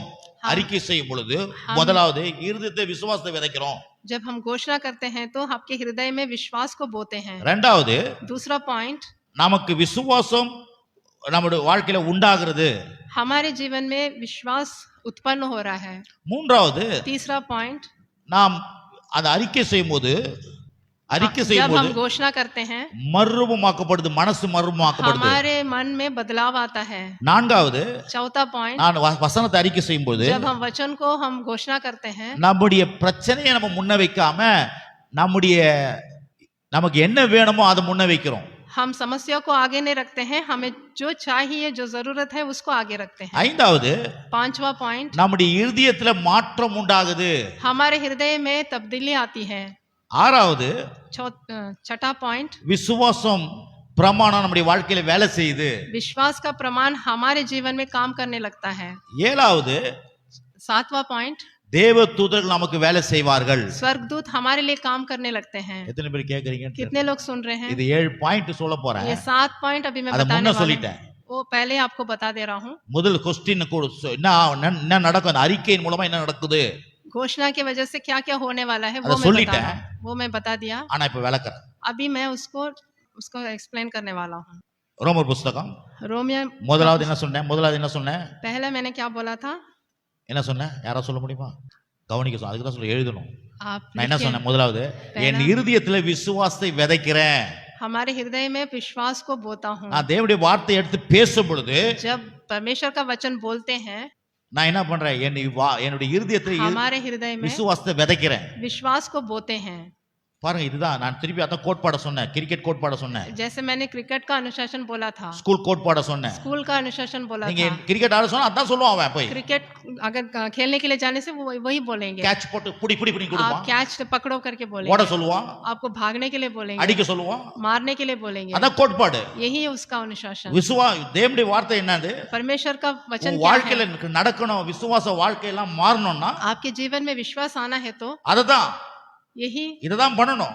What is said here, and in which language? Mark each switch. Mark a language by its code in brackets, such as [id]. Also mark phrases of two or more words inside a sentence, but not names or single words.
[ta] அறிக்கை செய்யும் பொழுது முதலாவது இருதயத்திலே விசுவாசத்தை விதைக்கிறோம். [hi] जब हम घोषणा करते हैं तो आपके हृदय में विश्वास को बोते हैं. [ta] இரண்டாவது [hi] दूसरा पॉइंट [ta] நமக்கு விசுவாசம் நம்முடைய வாழ்க்கையில உண்டாகிறது. [hi] हमारे जीवन में विश्वास उत्पन्न हो रहा है. [ta] மூன்றாவது [hi] तीसरा पॉइंट [ta] நாம் அந்த அறிக்கை செய்யும்போது [hi] जब हम घोषणा करते हैं [ta] மறுரூபமாக்கப்படுது, மனசு மறுரூபமாக்கப்படுது. [hi] हमारे मन में बदलाव आता है. [ta] நான்காவது [hi] चौथा पॉइंट [ta] நான் வசனத்தை அறிக்கை செய்யும்போது [hi] जब हम वचन को हम घोषणा करते हैं [ta] நம்முடைய பிரச்சனையை நம்ம முன்ன வைக்காம நமக்கு என்ன வேணுமோ அதை முன்ன வைக்கிறோம். [hi] हम समस्या को आगे नहीं रखते हैं, हमें जो चाहिए जो जरूरत है उसको आगे रखते हैं. [ta] ஐந்தாவது [hi] पांचवा पॉइंट [ta] நம்முடைய இருதயத்துல மாற்றம் உண்டாகுது. [hi] हमारे हृदय में तब्दीली आती है. [ta] ஆறாவது [hi] छठा पॉइंट [ta] விசுவாசம் பிரமாணம் நம்முடைய வாழ்க்கையில வேலை செய்யுது. [hi] विश्वास का प्रमाण हमारे जीवन में काम करने लगता है. [ta] ஏழாவது [hi] सातवां पॉइंट [ta] தேவ தூதர்கள் நமக்கு வேலை செய்வார்கள். [hi] स्वर्गदूत हमारे लिए काम करने लगते हैं. [ta] எத்தனை பேர் கேக்குறீங்க? [hi] कितने लोग सुन रहे हैं? [ta] இது 7 பாயிண்ட் சொல்ல போறேன். [hi] ये 7 पॉइंट अभी मैं बताने वाला हूं. वो पहले आपको बता दे रहा हूं. [ta] முதல் क्वेश्चन என்ன நடக்கும், அந்த அறிக்கையின் மூலமா என்ன நடக்குது? [hi] घोषणा की वजह से क्या क्या होने वाला है वो मैं बता दिया. [ta] ஆனா இப்ப விளக்குறேன். [hi] अभी मैं उसको एक्सप्लेन करने वाला हूं. [ta] ரோமர் புத்தகம் [hi] रोमियो [ta] முதலாவது என்ன சொன்னேன்? [hi] पहले मैंने क्या बोला था? [ta] என்ன சொன்னேன்? யாரா சொல்ல முடியுமா? கவனிக்க சொல்ல, அதுக்கு தான் சொல்ல எழுதணும். [hi] आप [ta] நான் என்ன சொன்னேன்? முதலாவது என் இருதயத்துல விசுவாசத்தை விதைக்கிறேன். [hi] हमारे हृदय में विश्वास को बोता हूं. [ta] நான் தேவனுடைய வார்த்தை எடுத்து பேசும் பொழுது [hi] जब परमेश्वर का वचन बोलते हैं [ta] நான் என்ன பண்றேன்? என்னுடைய இருதயத்துல [hi] हमारे हृदय में [ta] விசுவாசத்தை விதைக்கிறேன். [hi] विश्वास को बोते हैं. [ta] பாருங்க, இதுதான் நான் திருப்பி அதான் கோட்பாட சொன்னேன். கிரிக்கெட் கோட்பாட சொன்னேன். [hi] जैसे मैंने क्रिकेट का अनुशासन बोला था. [ta] ஸ்கூல் கோட்பாட சொன்னேன். [hi] स्कूल का अनुशासन बोला था. [ta] நீங்க கிரிக்கெட் ஆட சொன்னா அதான் சொல்லுவான் அவன். போய் [hi] क्रिकेट अगर खेलने के लिए जाने से वो वही बोलेंगे. [ta] கேட்ச் போட்டு புடி கொடுப்பான். [hi] आप कैच पकड़ो करके बोलेंगे. [ta] ஓட சொல்லுவான். [hi] आपको भागने के लिए बोलेंगे. [ta] அடிக்க சொல்லுவான். [hi] मारने के लिए बोलेंगे. [ta] அதான் கோட்பாடு. [hi] यही है उसका अनुशासन. [ta] தேவனுடைய வார்த்தை என்னது? [hi] परमेश्वर का वचन क्या है? [ta] வாழ்க்கையில நடக்கணும், விசுவாச வாழ்க்கையெல்லாம் மாறணும்னா [hi] आपके जीवन में विश्वास आना है तो [ta] அததான் [hi] यही [ta] பண்ணணும்.